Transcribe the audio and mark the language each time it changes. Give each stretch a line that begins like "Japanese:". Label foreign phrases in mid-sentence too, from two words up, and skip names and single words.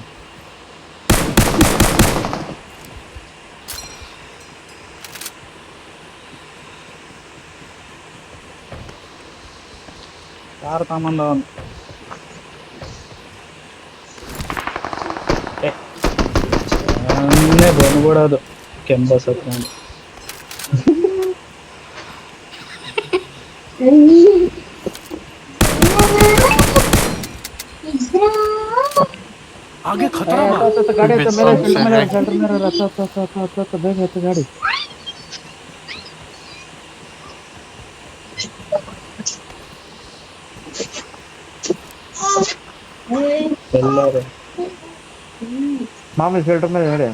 Kannada: ಯಾರು ತಗೊಂಬಂದ ಅವನು? ಸುಮ್ಮನೆ ಬಂದ್ಬಿಡೋದು ಕೆಂಬಸ್ ಹತ್ರ.
Bhojpuri: आगे खतरा बा.
Kannada: ಗಾಡಿ ಹತ್ತ ಮೇಲೆ ಸೆಂಟರ್ ಮೇಲೆ ಹತ್ತ ಬೇಗ ಹತ್ತು ಗಾಡಿ. ಎಲ್ಲರೂ ಮಾಮೂಲಿ ಶೆಲ್ಟರ್ ಮೇಲೆ ಹೇಳಿ.